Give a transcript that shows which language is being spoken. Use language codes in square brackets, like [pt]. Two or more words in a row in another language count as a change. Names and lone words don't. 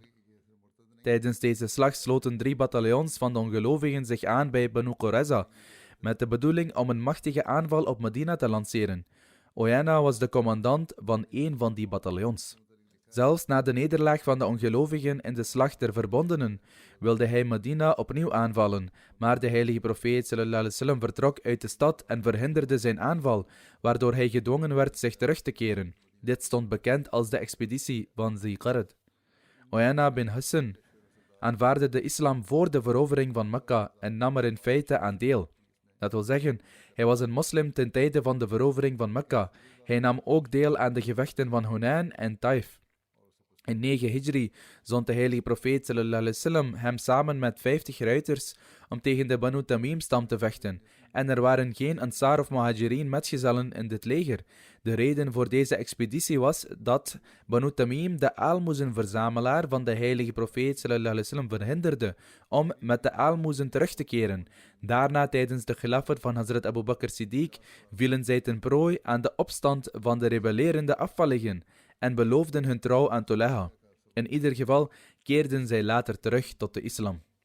[nl] Tijdens deze slag sloten 3 bataljons van de ongelovigen zich aan bij Banu Qurayza, met de bedoeling om een machtige aanval op Medina te lanceren. Oana was de commandant van één van die bataljons. Zelfs na de nederlaag van de ongelovigen in de slag der verbondenen wilde hij Medina opnieuw aanvallen, maar de heilige profeet [ar] صلى الله عليه وسلم [nl] vertrok uit de stad en verhinderde zijn aanval, waardoor hij gedwongen werd zich terug te keren. Dit stond bekend als de expeditie van Ziqard. Oana bin Hissen aanvaardde de islam voor de verovering van Mekka en nam er in feite aan deel. Dat wil zeggen, hij was een moslim ten tijde van de verovering van Mekka. Hij nam ook deel aan de gevechten van Hunain en Taif. In 9 Hijri zond de heilige profeet [ar] صلى الله عليه وسلم [nl] hem samen met 50 ruiters om tegen de Banu Tamim-stam te vechten. En er waren geen Ansar of Muhajirin metgezellen in dit leger. De reden voor deze expeditie was dat Banu Tamim de aalmoezenverzamelaar van de heilige profeet [ar] صلى الله عليه وسلم [nl] verhinderde om met de aalmoezen terug te keren. Daarna, tijdens de khilafat van Hazrat Abu Bakr Siddiq, vielen zij ten prooi aan de opstand van de rebellerende afvalligen en beloofden hun trouw aan Tuleha. In ieder geval keerden zij later terug tot de islam.